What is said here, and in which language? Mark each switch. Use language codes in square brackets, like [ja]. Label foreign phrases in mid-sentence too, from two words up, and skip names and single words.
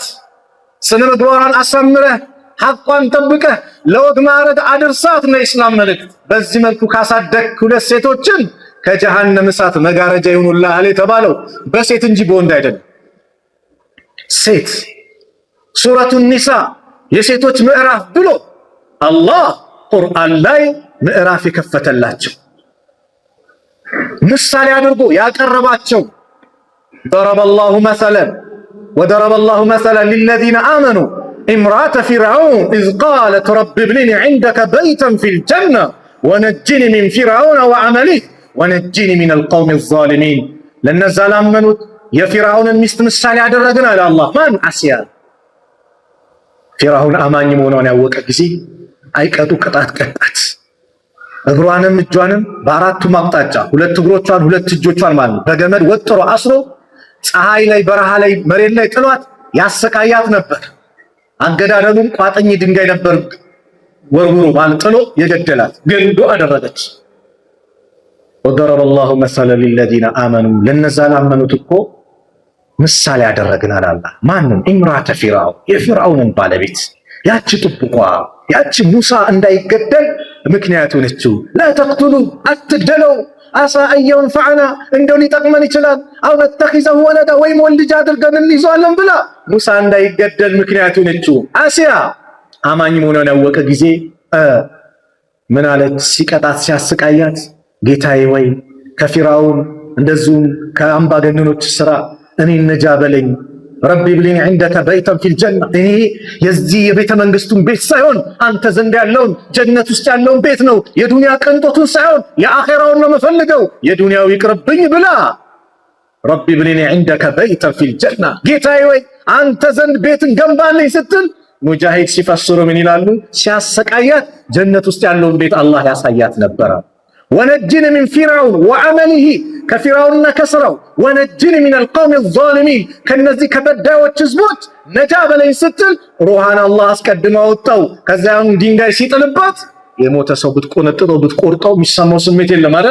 [am] ስነ ምግባሯን አሳምረህ ሐቋን ጠብቀህ ለወግ ማዕረግ አድርሳት ነው የኢስላም መልእክት። በዚህ መልኩ ካሳደግ 2 ሴቶችን ከጀሃነም እሳት መጋረጃ ይሁንልሃል የተባለው በሴት እንጂ በወንድ አይደለም። ሴት ሱረቱ ኒሳ የሴቶች ምዕራፍ ብሎ አላህ ቁርአን ላይ ምዕራፍ የከፈተላቸው [ar] ምሳሌ አድርጎ ያቀረባቸው ضرب الله مثلا وضرب الله مثلا للذين آمنوا امرأة فرعون إذ قالت رب ابن لي عندك بيتا في الجنة ونجني من فرعون وعمله ونجني من القوم الظالمين لنزل آمنوا يا فرعون المست [am] ምሳሌ ያደረግን አለ አላህ ማን አስያ ፊርዓውን አማኝ መሆኗን ያወቀ ጊዜ አይቀጡ ቅጣት ቀጣት። እግሯንም እጇንም በአራቱም አቅጣጫ ሁለት እግሮቿን ሁለት እጆቿን ማለት ነው በገመድ ወጥሮ አስሮ ፀሐይ ላይ በረሃ ላይ መሬት ላይ ጥሏት ያሰቃያት ነበር። አገዳደሉም ቋጥኝ ድንጋይ ነበር ወርውሮ ማለት ጥሎ የገደላት። ግን ዱዓ አደረገች። [ar] وضرب الله مثلا للذين آمنوا [am] ለነዛ ላመኑት እኮ ምሳሌ ያደረግን አለ አላህ ማንን [ar] امرأة فرعون [am] የፊርዓውንን ባለቤት ያቺ ጥብቋ ያቺ ሙሳ እንዳይገደል ምክንያት ሆነችው። [ar] لا تقتلوا [am] አትግደለው [ar] عسى أن ينفعنا [am] እንደው ሊጠቅመን ይችላል [ar] أو نتخذه ولدا [am] ወይም ወልጅ አድርገን እንይዘዋለን ብላ ሙሳ እንዳይገደል ምክንያት ሆነችው። አሲያ አማኝ መሆኗን ያወቀ ጊዜ ምን አለች? ሲቀጣት ሲያስቃያት ጌታዬ ወይ ከፊርዓውን እንደዚሁም ከአምባገነኖች ስራ እኔ ነጃ በለኝ [ar] رب ابن لي عندك بيتا في الجنة [am] እኔ የዚህ የቤተ መንግስቱን ቤት ሳይሆን አንተ ዘንድ ያለውን ጀነት ውስጥ ያለውን ቤት ነው የዱንያ ቅንጦቱን ሳይሆን የአኺራውን ነው መፈልገው የዱንያው ይቅርብኝ ብላ [ar] رب ابن لي عندك بيتا في الجنة [am] ጌታዬ ወይ አንተ ዘንድ ቤትን ገንባልኝ ስትል ሙጃሂድ ሲፈስሩ ምን ይላሉ? ሲያሰቃያት ጀነት ውስጥ ያለውን ቤት አላህ ያሳያት ነበር። [ar] ونجني من فرعون وعمله [am] ከፊርዓውንና ከስራው [ar] ونجني من القوم الظالمين [am] ከነዚህ ከበዳዮች ህዝቦች ነጃ በለኝ ስትል ሩሃን አላህ አስቀድሞ አወጣው። ከዚያም ድንጋይ ሲጥልባት የሞተ ሰው ብትቆነጥጠው ብትቆርጠው የሚሰማው ስሜት የለም አይደል?